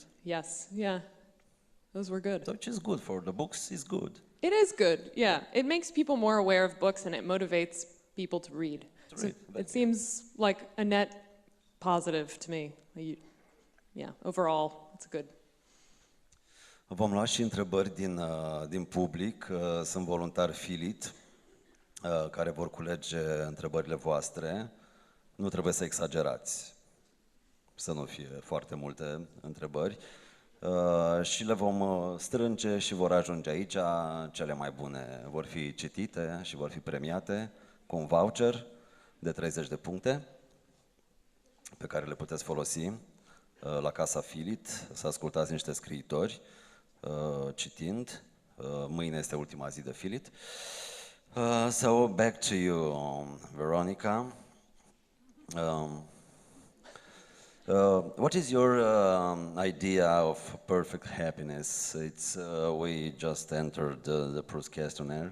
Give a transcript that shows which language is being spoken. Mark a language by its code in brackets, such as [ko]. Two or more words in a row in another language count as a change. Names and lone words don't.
[en] Yes, yeah. Those were good. So which is good for the books, is good. It is good, yeah. It makes people more aware of books and it motivates people to read. It seems like a net positive to me. Yeah, overall, it's good. [ro] Vom lua și întrebări din public. Sunt voluntari FILIT care vor culege întrebările voastre. Nu trebuie să exagerați, să nu fie foarte multe întrebări. Și le vom strânge și vor ajunge aici. Cele mai bune vor fi citite și vor fi premiate cu un voucher de 30 de puncte pe care le puteți folosi la Casa FILIT, să ascultați niște scriitori citind. Mâine este ultima zi de FILIT. [en] So back to you, Veronica. What is your idea of perfect happiness? It's we just entered the Proust questionnaire.